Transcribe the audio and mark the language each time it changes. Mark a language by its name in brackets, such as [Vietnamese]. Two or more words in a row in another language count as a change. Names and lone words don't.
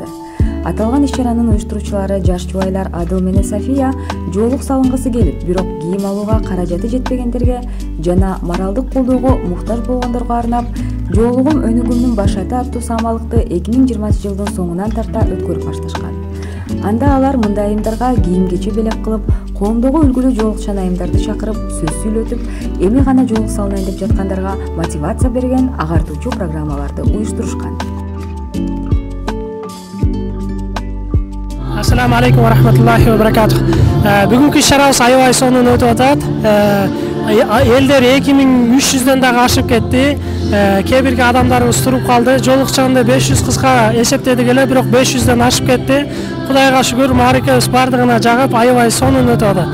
[Kyrgyz] Аталган иш-чаранын уюштуруучулары жаш жубайлар Адыл менен София жоолук салынгысы келип, бирок кийим алууга каражаты жетпегендерге жана моралдык колдоого муктаж болгондорго арнап жоолугум өнүгүмдүн башаты аттуу самалыкты 2020 жылдын соңунан тарта өткөрүп башташкан. Анда алар мындай айымдарга кийим-кече белек кылып, коомдогу үлгүлүү жоолукчан айымдарды чакырып, сөз сүйлөтүп, эми гана жоолук салынайын деп жаткандарга мотивация берген агартуучу программаларды уюштурушкан. [Arabic] السلام عليكم ورحمة الله وبركاته. [Kyrgyz] Бүгүнкү иш-чарабыз аябай сонун өтүп атат. Элдер 2300дөн дагы ашып кетти. Кээ бирки адамдарыбыз туруп калды. Жоолукчанды 500 кызга эсептедик эле, бирок 500дөн ашып кетти. Кудайга шүгүр, мааракебиз бардыгына жагып, аябай сонун өтүп атат.